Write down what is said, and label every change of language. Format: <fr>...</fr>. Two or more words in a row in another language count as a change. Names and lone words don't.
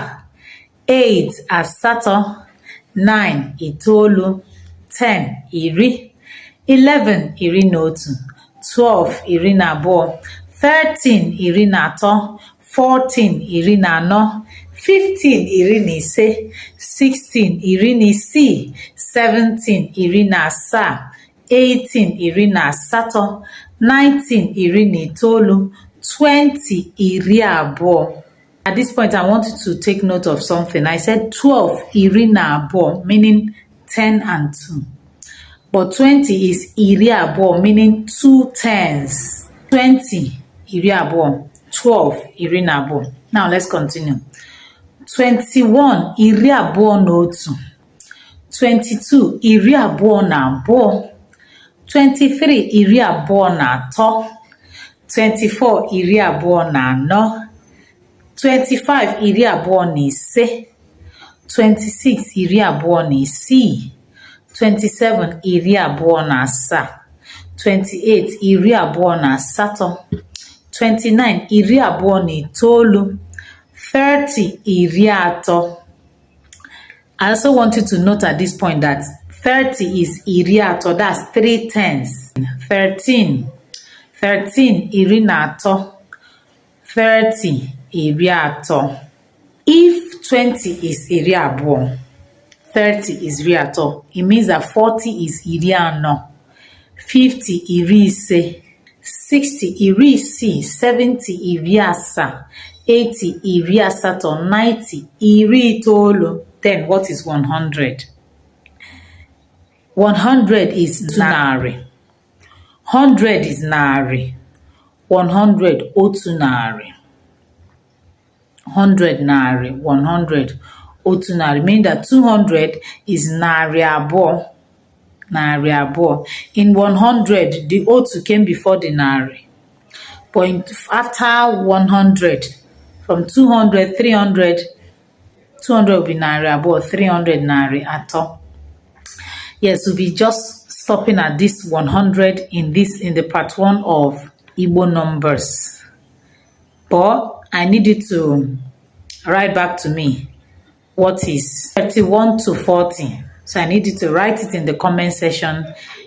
<ig>8 asatọ, 9 itoolu, 10 iri, 11 iri na otu, 12 iri na abụọ, 13 iri na atọ, 14 iri na anọ, 15 iri na ise, 16 iri na isii, 17 iri na asaa, 18 iri na asatọ, 19 iri na itoolu, 20 iri abụọ.</ig> <en>At this point, I want you to take note of something. I said 12</en> <ig>iri na abụọ,</ig> <en>meaning 10 and 2. But 20 is</en> <ig>iri abụọ,</ig> <en>meaning 2 tens.</en> <ig>20 iri abụọ, 12 iri na abụọ.</ig> <en>Now let's continue.</en> <ig>21 iri abụọ na otu, 22 iri abụọ na abụọ, 23 iri abụọ na atọ, 24 iri abụọ na anọ, 25 iri abụọ na ise, 26 iri abụọ na isii, 27 iri abụọ na asaa, 28 iri abụọ na asatọ, 29 iri abụọ na itoolu, 30 iri atọ.</ig> <en>I also want you to note at this point that 30 is</en> <ig>iri atọ,</ig> <en>that's 3 tens.</en> <ig>13 iri na atọ, 30 iri atọ.</ig> <en>If 20 is</en> <ig>iri abụọ,</ig> <en>30 is</en> <ig>iri atọ,</ig> <en>it means that 40 is</en> <ig>iri anọ, 50 iri ise, 60 iri isii, 70 iri asaa, 80 iri asatọ, 90 iri itoolu.</ig> <en>Then what is 100? 100 is narị.</en> <ig>100 is narị. 100 otu narị. 100 narị. 100 otu narị.</ig> <en>Meaning that 200 is</en> <ig>narị abụọ. Narị abụọ.</ig> <en>In 100, the otu came before the narị. But after 100, from 200, 300, 200 will be</en> <ig>narị abụọ,</ig> <en>300</en> <ig>narị atọ.</ig> <en>Yes, we'll be just stopping at this 100 in the part 1 of Igbo numbers. But I need you to write back to me what is 31 to 40. So I need you to write it in the comment section</en>